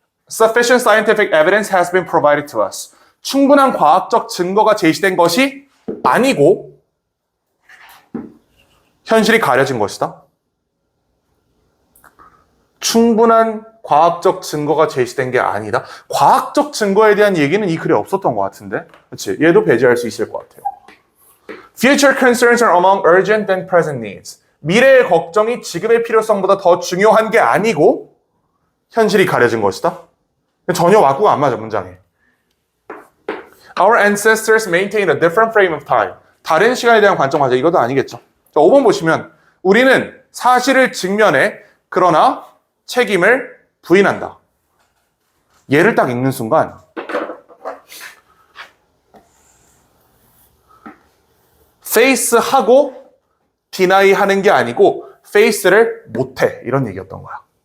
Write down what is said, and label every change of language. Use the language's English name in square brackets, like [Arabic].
[English] Sufficient scientific evidence has been provided to us. [Korean] 충분한 과학적 증거가 제시된 것이 아니고 현실이 가려진 것이다. 충분한 과학적 증거가 제시된 게 아니다. 과학적 증거에 대한 얘기는 이 글에 없었던 것 같은데. 그렇지? 얘도 배제할 수 있을 것 같아요. [English] Future concerns are among urgent than present needs. [Korean] 미래의 걱정이 지금의 필요성보다 더 중요한 게 아니고 현실이 가려진 것이다. 전혀 와꾸가 안 맞아, 문장에. [English] Our ancestors maintained a different frame of time. [Korean] 다른 시간에 대한 관점 가져. 이것도 아니겠죠. 자, 5번 보시면 우리는 사실을 직면해 그러나 책임을 부인한다. 얘를 딱 읽는 순간 face하고 deny 하는 게 아니고 face를 못해. 이런 얘기였던 거야.